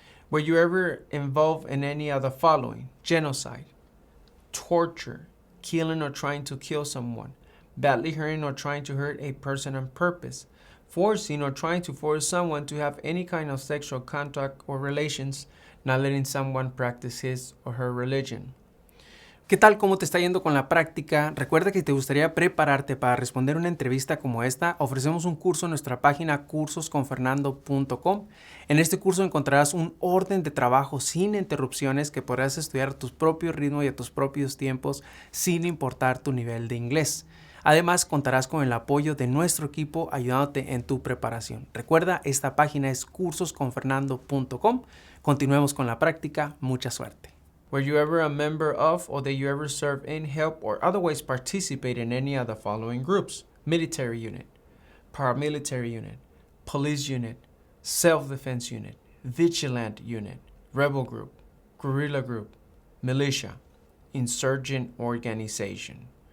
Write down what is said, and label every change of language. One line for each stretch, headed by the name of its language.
English: Were you ever involved in any of the following: genocide, torture, killing or trying to kill someone, badly hurting or trying to hurt a person on purpose, forcing or trying to force someone to have any kind of sexual contact or relations, not letting someone practice his or her religion?
Spanish: ¿Qué tal? ¿Cómo te está yendo con la práctica? Recuerda que si te gustaría prepararte para responder una entrevista como esta, ofrecemos un curso en nuestra página cursosconfernando.com. En este curso encontrarás un orden de trabajo sin interrupciones que podrás estudiar a tu propio ritmo y a tus propios tiempos sin importar tu nivel de inglés. Además, contarás con el apoyo de nuestro equipo ayudándote en tu preparación. Recuerda, esta página es cursosconfernando.com. Continuemos con la práctica. Mucha suerte.
English: Were you ever a member of, or that you ever serve in, help, or otherwise participate in any of the following groups? Military unit, paramilitary unit, police unit, self-defense unit, vigilant unit, rebel group, guerrilla group, militia, insurgent organization.